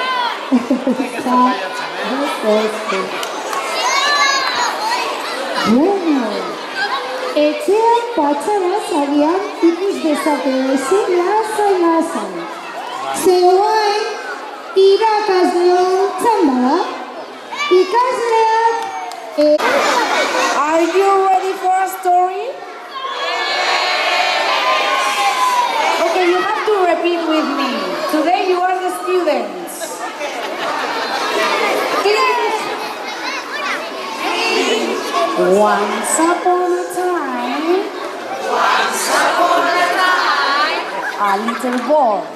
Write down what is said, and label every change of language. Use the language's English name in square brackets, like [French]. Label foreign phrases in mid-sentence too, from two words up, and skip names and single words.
[Basque] Bueno, etxean patxaraz agian ikus dezake ezin lasai. Zeuain irakasleon txanda da. Ikasleak... [English] Are you ready for a story? Okay, you have to repeat with me. Today you are the students. Once upon a time, a little boy.